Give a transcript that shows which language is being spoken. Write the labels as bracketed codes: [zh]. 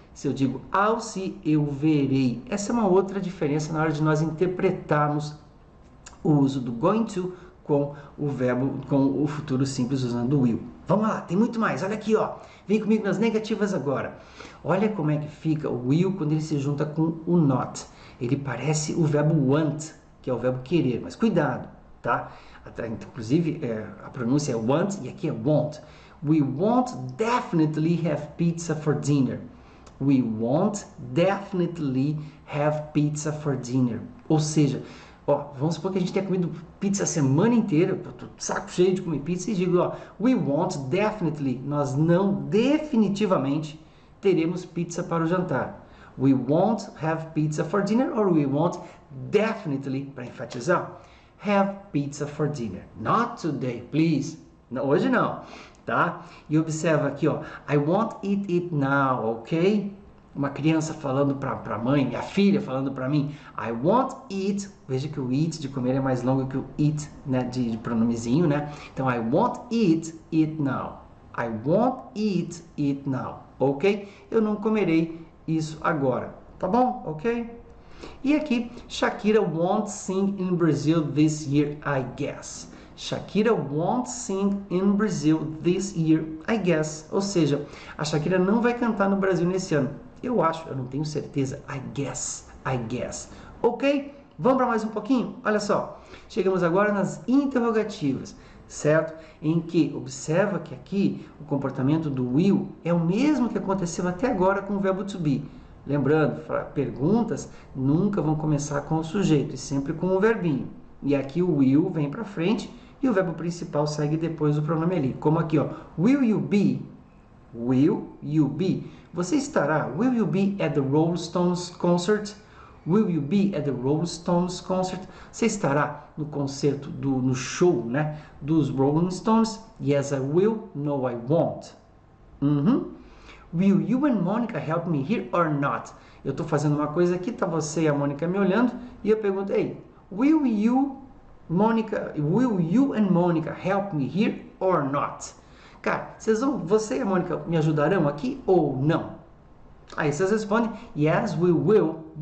[pt] Se eu digo [en] I'll see, [pt] eu verei. Essa é uma outra diferença na hora de nós interpretarmos o uso do going to com o verbo, com o futuro simples usando o will. Vamos lá, tem muito mais. Olha aqui, ó. Vem comigo nas negativas agora. Olha como é que fica o will quando ele se junta com o not. Ele parece o verbo want, que é o verbo querer, mas cuidado, tá? Inclusive, a pronúncia é want e aqui é won't. [en] We won't definitely have pizza for dinner. We won't definitely have pizza for dinner. [pt] Ou seja, Ó, vamos supor que a gente tenha comido pizza a semana inteira, eu tô saco cheio de comer pizza, e digo, ó, [en] we won't definitely, [pt] nós não definitivamente teremos pizza para o jantar. [en] We won't have pizza for dinner, or we won't definitely, [pt] para enfatizar, [en] have pizza for dinner. Not today, please. [pt] Não, hoje não, tá? E observa aqui, ó, [en] I won't eat it now, ok? [pt] Uma criança falando para a mãe, minha filha falando para mim, [en] I won't eat. [pt] Veja que o eat de comer é mais longo que o eat, né, de pronomezinho, né? [en] Então, I won't eat it now. I won't eat it now, ok? [pt] Eu não comerei isso agora, tá bom? [en] Ok? [pt] E aqui, [en] Shakira won't sing in Brazil this year, I guess. Shakira won't sing in Brazil this year, I guess. [pt] Ou seja, a Shakira não vai cantar no Brasil nesse ano. Eu acho, eu não tenho certeza. [en] I guess. Ok? [pt] Vamos para mais um pouquinho? Olha só. Chegamos agora nas interrogativas, certo? Em que observa que aqui o comportamento do will é o mesmo que aconteceu até agora com o verbo to be. Lembrando, perguntas nunca vão começar com o sujeito, e sempre com o verbinho. E aqui o will vem para frente e o verbo principal segue depois do pronome ali. Como aqui, ó. [en] Will you be? Will you be? [pt] Você estará? [en] Will you be at the Rolling Stones concert? Will you be at the Rolling Stones concert? [pt] Você estará no concerto, no show, né, dos Rolling Stones? [en] Yes, I will. No, I won't. Will you and Monica help me here or not? [pt] Eu estou fazendo uma coisa aqui, tá você e a Mônica me olhando, e eu pergunto, [en] hey, will you and Monica help me here or not? [pt] Cara, você e a Mônica me ajudarão aqui ou não? Aí vocês respondem, [en] yes, we will.